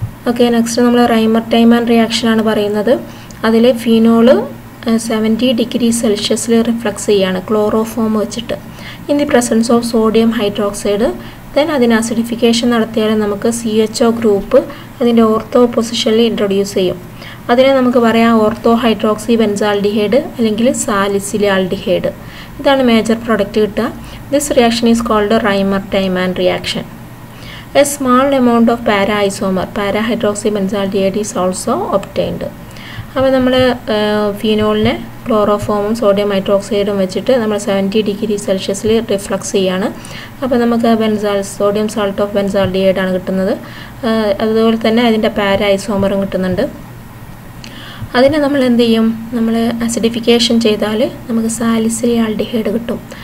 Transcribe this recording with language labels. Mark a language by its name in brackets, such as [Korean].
[Malayalam] Okay, next നമ്മൾ റൈമർ-ടൈമാൻ റിയാക്ഷനാണ് പറയുന്നത്. അതിൽ ഫിനോള് 70 ഡിഗ്രി സെൽഷ്യസിൽ റിഫ്ലക്സ് ചെയ്യുകയാണ് ക്ലോറോഫോം വെച്ചിട്ട് [English] In the presence of sodium hydroxide. [Malayalam] Then അതിന് അസിഡിഫിക്കേഷൻ നടത്തിയാൽ നമുക്ക് CHO ഗ്രൂപ്പ് അതിൻ്റെ ഓർത്തോ പൊസിഷനിൽ ഇൻട്രൊഡ്യൂസ് ചെയ്യും. അതിനെ നമുക്ക് പറയാം ഓർത്തോ ഹൈഡ്രോക്സി ബെൻസാൽഡിഹൈഡ് അല്ലെങ്കിൽ സാലിസിലാൽഡിഹൈഡ്. ഇതാണ് മേജർ പ്രൊഡക്റ്റ് കിട്ടുക. [English] This reaction is called a Reimer-Tiemann reaction. A small amount of para-hydroxybenzaldehyde is also obtained. [Malayalam] അപ്പോൾ നമ്മൾ ഫിനോളിനെ ക്ലോറോഫോമും സോഡിയം ഹൈഡ്രോക്സൈഡും വെച്ചിട്ട് നമ്മൾ 70 ഡിഗ്രി സെൽഷ്യസിൽ റിഫ്ലക്സ് ചെയ്യാണ്. അപ്പോൾ നമുക്ക് സോഡിയം സാൾട്ട് ഓഫ് ബെൻസാൽഡിഹൈഡ് ആണ് കിട്ടുന്നത്. അതുപോലെ തന്നെ അതിൻ്റെ പാരാ ഐസോമറും കിട്ടുന്നുണ്ട്. അതിനെ നമ്മൾ എന്ത് ചെയ്യും, നമ്മൾ അസിഡിഫിക്കേഷൻ ചെയ്താൽ നമുക്ക് സാലിസിലാൽഡിഹൈഡ് കിട്ടും.